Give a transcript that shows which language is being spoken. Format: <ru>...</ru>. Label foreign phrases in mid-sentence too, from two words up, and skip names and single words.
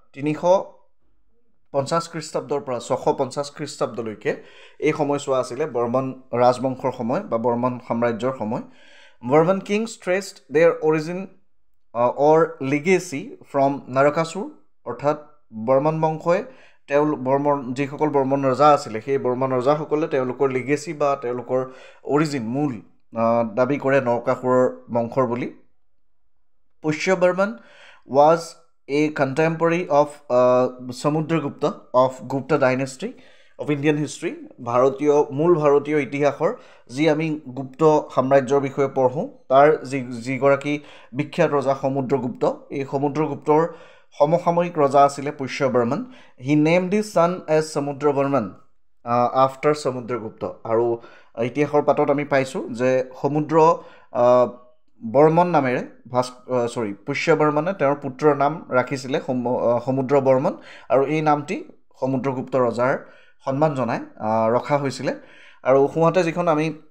<as>350 খ্ৰীষ্টাব্দৰ পৰা 650 খ্ৰীষ্টাব্দলৈকে এই সময়ছোৱা আছিলে বৰ্মন ৰাজবংশৰ সময় বা বৰ্মন সাম্ৰাজ্যৰ সময় বৰ্মন</as> <en>kings traced their origin or legacy from</en> <as>নৰকাসুৰ অৰ্থাৎ বৰ্মন বংশই যিসকল বৰ্মন ৰজা আছিলে সেই বৰ্মন ৰজাসকলে তেওঁলোকৰ লিগেচি বা তেওঁলোকৰ অৰিজিন মূল দাবী কৰে নৰকাসুৰৰ বংশৰ বুলি পুষ্য বৰ্মন</as> <en>was a contemporary of Samudragupta of Gupta dynasty of Indian history</en> <as>মূল ভাৰতীয় ইতিহাসৰ যি আমি গুপ্ত সাম্ৰাজ্যৰ বিষয়ে পঢ়োঁ তাৰ যিগৰাকী বিখ্যাত ৰজা সমুদ্ৰগুপ্ত এই সমুদ্ৰগুপ্তৰ সমসাময়িক ৰজা আছিলে পুষ্য বৰ্মন</as> <en>he named his son as Samudra Barman after Samudragupta</en> <as>আৰু ইতিহাসৰ পাতত আমি পাইছোঁ যে সমুদ্ৰ বৰ্মন নামেৰে পুষ্য বৰ্মনে তেওঁৰ পুত্ৰৰ নাম ৰাখিছিলে সমুদ্ৰ বৰ্মন আৰু এই নামটি সমুদ্ৰগুপ্ত ৰজাৰ সন্মান জনাই ৰখা হৈছিলে আৰু সোঁহাতে যিখন আমি</as>